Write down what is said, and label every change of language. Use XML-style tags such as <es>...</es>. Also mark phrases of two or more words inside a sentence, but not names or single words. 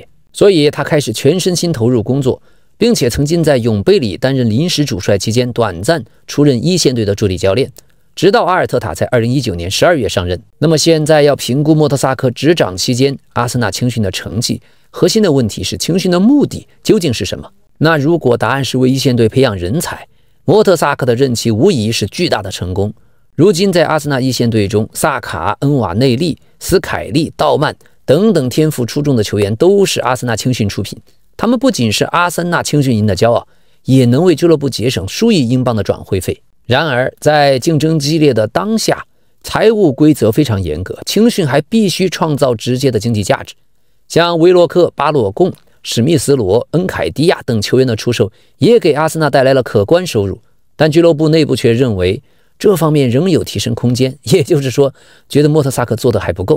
<zh>所以他開始全身心投入工作，並且曾經在永贝里擔任臨時主帥期間短暫出任一線队的助理教練，直到阿爾特塔在2019年12月上任。那麼現在要評估莫特薩克執掌期間阿森納青訓的成績，核心的問題是青訓的目的究竟是什麼？那如果答案是為一線隊培養人才，莫特薩克的任期無疑是巨大的成功。如今在阿森納一線队中，薩卡、恩瓦內利、斯凱利、道曼等等天賦出众的球員都是阿森納青训出品，他們不僅是阿森納青训营的骄傲，也能為俱樂部節省數億英鎊的轉會費。然而在競爭激烈的當下，財務規則非常嚴格，青訓還必須創造直接的經濟價值。像維洛克、巴洛貢、史密斯羅、恩凱迪亞等球員的出售也給阿森納帶來了可觀收入，但俱樂部內部卻認為這方面仍有提升空間，也就是說覺得莫特薩克做得還不夠。</zh>